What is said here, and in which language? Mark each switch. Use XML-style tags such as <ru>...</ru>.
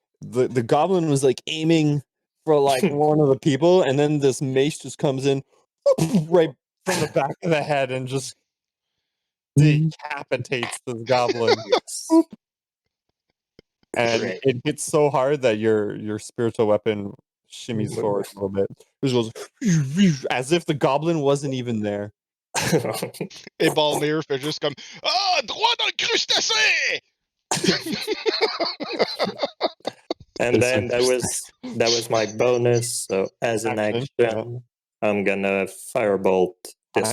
<en>The goblin was like aiming for like one of the people, and then this mace just comes in right from the back of the head and just decapitates this goblin. Yes. And Great. it hits so hard that your spiritual weapon shimmies forward a little bit. Just goes as if the goblin wasn't even there.</en> <fr>Et Bhalmir fait juste comme ah, droit dans le crustacé!</fr> <en>And then that was my bonus. So as an action, I'm gonna firebolt this</en>